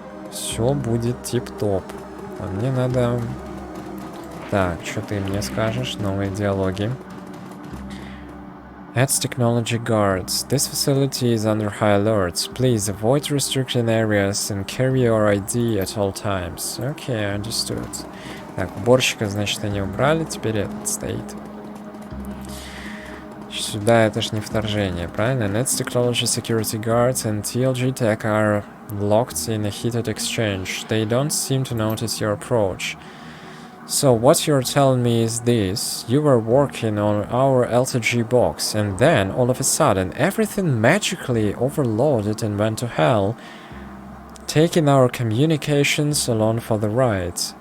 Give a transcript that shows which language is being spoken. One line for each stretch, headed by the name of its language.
Russian: Все будет тип-топ. А мне надо... Так, что ты мне скажешь? Новые диалоги.
English: Adds technology guards. This facility is under high alert. Please avoid restricted areas and carry your ID at all times. Okay, understood.
Russian: Так, уборщика, значит, они убрали. Теперь этот стоит. Сюда это ж не вторжение, правильно?
English: Nets Technology Security Guards and TLG Tech are locked in a heated exchange. They don't seem to notice your approach. So what you're telling me is this. You were working on our LTG box, and then, all of a sudden, everything magically overloaded and went to hell, taking our communications along for the ride.